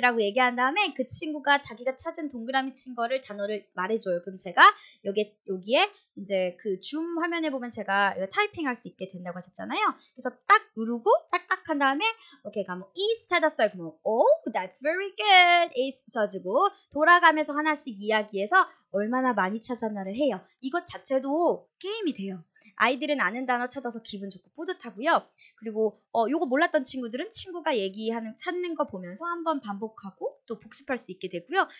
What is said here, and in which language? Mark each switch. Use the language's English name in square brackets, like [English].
[Korean] 라고 얘기한 다음에 그 친구가 자기가 찾은 동그라미 친 거를 단어를 말해줘요. 그럼 제가 여기에 이제 그 줌 화면에 보면 제가 이거 타이핑할 수 있게 된다고 하셨잖아요. 그래서 딱 누르고 딱딱 한 다음에 걔가 뭐 is 찾았어요. 그러면 [English] oh, that's very good. [Korean] is 써주고 돌아가면서 하나씩 이야기해서 얼마나 많이 찾았나를 해요. 이것 자체도 게임이 돼요. 아이들은 아는 단어 찾아서 기분 좋고 뿌듯하고요. 그리고 요거 몰랐던 친구들은 친구가 찾는 거 보면서 한번 반복하고 또 복습할 수 있게 되고요.